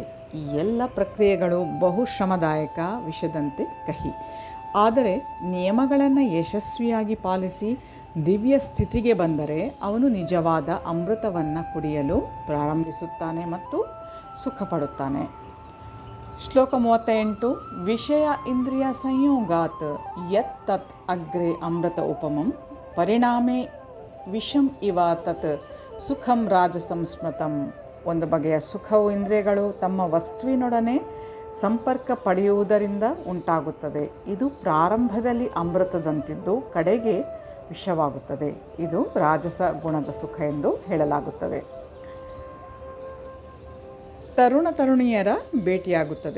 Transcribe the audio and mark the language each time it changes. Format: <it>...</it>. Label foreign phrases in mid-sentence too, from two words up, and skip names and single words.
<kn>ಈ ಎಲ್ಲ ಪ್ರಕ್ರಿಯೆಗಳು ಬಹು ಶ್ರಮದಾಯಕ, ವಿಷದಂತೆ ಕಹಿ. ಆದರೆ ನಿಯಮಗಳನ್ನು ಯಶಸ್ವಿಯಾಗಿ ಪಾಲಿಸಿ ದಿವ್ಯ ಸ್ಥಿತಿಗೆ ಬಂದರೆ ಅವನು ನಿಜವಾದ ಅಮೃತವನ್ನು ಕುಡಿಯಲು ಪ್ರಾರಂಭಿಸುತ್ತಾನೆ ಮತ್ತು ಸುಖಪಡುತ್ತಾನೆ.</kn> <sa>ಶ್ಲೋಕ 38. ವಿಷಯ ಇಂದ್ರಿಯ ಸಂಯೋಗಾತ್ ಯತ್ ತತ್ ಅಗ್ರೆ ಅಮೃತ ಉಪಮಂ ಪರಿಣಾಮೇ ವಿಷಂ ಇವ ತತ್ ಸುಖಂ ರಾಜಸಂ ಸ್ಮೃತಂ.</sa> <kn>ಒಂದು ಬಗೆಯ ಸುಖವು ಇಂದ್ರಿಯಗಳು ತಮ್ಮ ವಸ್ತುವಿನೊಡನೆ ಸಂಪರ್ಕ ಪಡೆಯುವುದರಿಂದ ಉಂಟಾಗುತ್ತದೆ. ಇದು ಪ್ರಾರಂಭದಲ್ಲಿ ಅಮೃತದಂತಿದ್ದು ಕಡೆಗೆ ವಿಷವಾಗುತ್ತದೆ. ಇದು ರಾಜಸ ಗುಣದ ಸುಖ ಎಂದು ಹೇಳಲಾಗುತ್ತದೆ. ತರುಣ ತರುಣಿಯರ ಭೇಟಿಯಾಗುತ್ತದೆ.</kn>